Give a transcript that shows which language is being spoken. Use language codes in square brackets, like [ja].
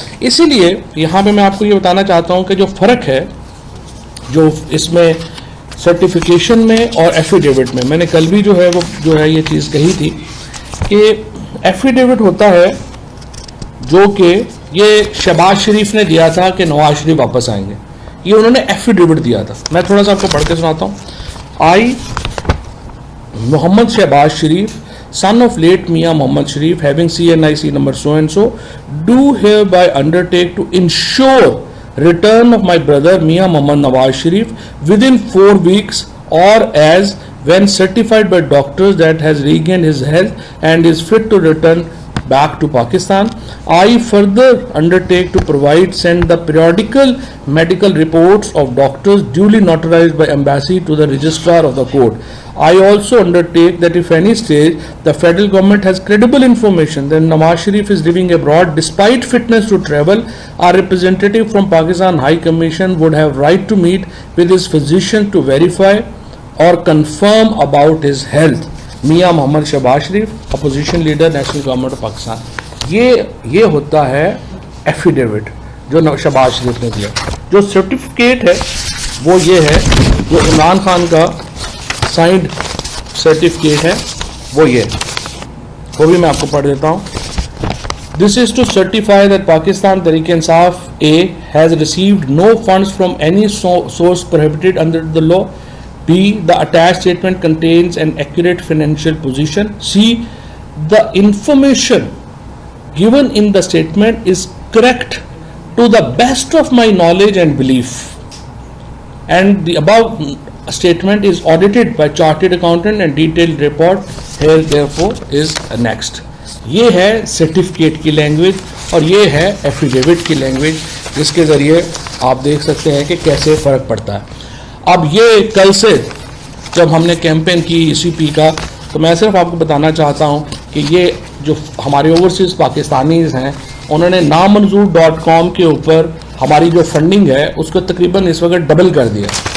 [ur] اسی لیے یہاں پہ میں آپ کو یہ بتانا چاہتا ہوں کہ جو فرق ہے جو اس میں سرٹیفیکیشن میں اور ایفیڈیوٹ میں نے کل بھی جو ہے وہ جو ہے یہ چیز کہی تھی کہ ایفیڈیوٹ ہوتا ہے جو کہ یہ شہباز شریف نے دیا تھا کہ نواز شریف واپس آئیں گے, یہ انہوں نے ایفیڈیوٹ دیا تھا. میں تھوڑا سا آپ کو پڑھ کے سناتا ہوں. [en] I Mohammad Shehbaz Sharif son of late Mian Mohammad Sharif having CNIC number so and so do hereby undertake to ensure return of my brother Mian Mohammad Nawaz Sharif within 4 weeks or as when certified by doctors that has regained his health and is fit to return back to Pakistan. I further undertake to send the periodical medical reports of doctors duly notarized by embassy to the registrar of the court. I also undertake that if any stage the federal government has credible information that Nawaz Sharif is living abroad despite fitness to travel, our representative from Pakistan High Commission would have right to meet with his physician to verify or confirm about his health. Mian Mohammad Shehbaz Sharif opposition leader national government of Pakistan. [ur] یہ ہوتا ہے affidavit جو شہباز شریف نے دیا. جو certificate ہے وہ یہ ہے جو عمران خان کا سائنڈ سرٹیفکیٹ ہے وہ یہ, وہ بھی میں آپ کو پڑھ دیتا ہوں. [en] This is to certify that Pakistan Tehreek-e-Insaf A has received no funds from any source prohibited under the law. B. The attached statement contains an accurate financial position. C. The information given in the statement is correct to the best of my knowledge and belief. And the above statement is audited by chartered accountant and detailed report here therefore is next. [ur] یہ ہے certificate کی language اور یہ ہے affidavit کی language, جس کے ذریعے آپ دیکھ سکتے ہیں کہ کیسے فرق پڑتا ہے. اب یہ کل سے جب ہم نے کیمپین کی ECP کا, تو میں صرف آپ کو بتانا چاہتا ہوں کہ یہ جو ہمارے اوورسیز پاکستانیز ہیں انہوں نے نامنظور.com کے اوپر ہماری جو فنڈنگ ہے اس کو تقریباً اس وقت ڈبل کر دیا.